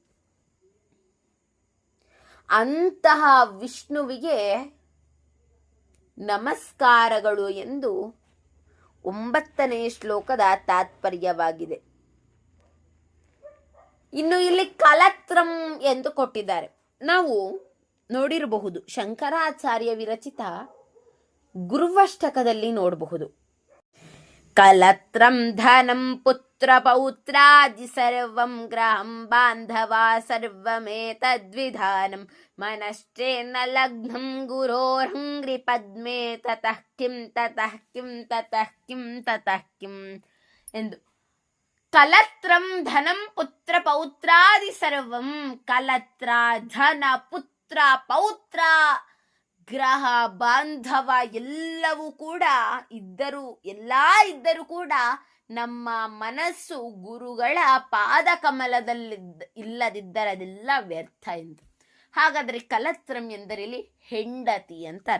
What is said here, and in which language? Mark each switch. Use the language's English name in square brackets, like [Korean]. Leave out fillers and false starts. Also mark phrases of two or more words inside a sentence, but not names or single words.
[Kannada] ಅಂತಹ ವಿಷ್ಣುವಿಗೆ ನಮಸ್ಕಾರಗಳು ಎಂದು 9ನೇ ಶ್ಲೋಕದ ತಾತ್ಪರ್ಯವಾಗಿದೆ. ಇನ್ನು ಇಲ್ಲಿ ಕಲತ್ರಂ ಎಂದು ಕೊಟ್ಟಿದ್ದಾರೆ. ನಾವು ನೋಡಿರಬಹುದು, ಶಂಕರಾಚಾರ್ಯ ವಿರಚಿತ ಗುರುವಷ್ಟಕದಲ್ಲಿ ನೋಡಬಹುದು. [Sanskrit] ಕಲತ್ರಂ ಧನಂ ಪುತ್ರ ಪೌತ್ರಾದಿ ಸರ್ವಂ ಗ್ರಹಂ ಬಾಂಧವಾ ಸರ್ವಮೇತದ್ವಿಧಾನಂ ಮನಶ್ಚೇನ ಲಗ್ನಂ ಗುರೋರ್ಹಂಗ್ರಿ ಪದ್ಮೇ ತತಃ ಕಿಂ ತತಃ ಕಿಂ ತತಃ ಕಿಂ ತತಃ ಕಿಂ [Kannada] ಎಂದು. [Sanskrit] ಕಲತ್ರಂ ಧನಂ ಪುತ್ರ ಪೌತ್ರಾದಿ ಸರ್ವಂ. [Kannada] ಕಲತ್ರ, ಧನ, ಪುತ್ರ, ಪೌತ್ರ, ಗ್ರಹ, ಬಾಂಧವ ಎಲ್ಲವೂ ಕೂಡ ಇದ್ದರೂ ಕೂಡ ನಮ್ಮ ಮನಸ್ಸು ಗುರುಗಳ ಪಾದ ಕಮಲದಲ್ಲಿ ಇಲ್ಲದಿದ್ದರೆ ಅದೆಲ್ಲ ವ್ಯರ್ಥ ಎಂದು. ಹಾಗಾದ್ರೆ ಕಲತ್ರಂ ಎಂದರೆ ಇಲ್ಲಿ ಹೆಂಡತಿ ಅಂತ ಅರ್ಥ.